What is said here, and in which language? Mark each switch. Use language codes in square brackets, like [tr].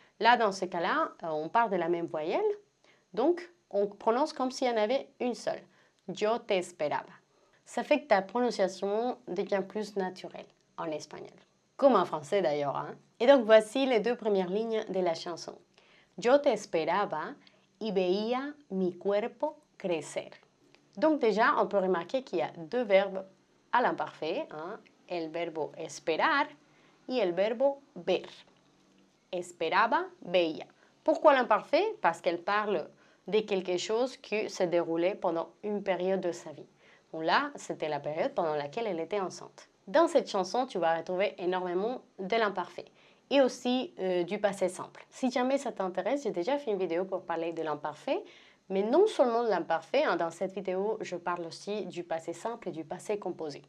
[fr] Là, dans ce cas-là, on parle de la même voyelle, donc on prononce comme s'il y en avait une seule. [es] Yo te esperaba. [fr] Ça fait que ta prononciation devient plus naturelle en espagnol, comme en français d'ailleurs. Hein? Et donc voici les deux premières lignes de la chanson. [es] Yo te esperaba y veía mi cuerpo crecer. [fr] Donc déjà, on peut remarquer qu'il y a deux verbes à l'imparfait, hein? [es] El verbo esperar y el verbo ver. Esperaba, veía. [fr] Pourquoi l'imparfait? Parce qu'elle parle de quelque chose qui se déroulait pendant une période de sa vie. Bon, là, c'était la période pendant laquelle elle était enceinte. Dans cette chanson, tu vas retrouver énormément de l'imparfait et aussi du passé simple. Si jamais ça t'intéresse, j'ai déjà fait une vidéo pour parler de l'imparfait, mais non seulement de l'imparfait, hein, dans cette vidéo, je parle aussi du passé simple et du passé composé.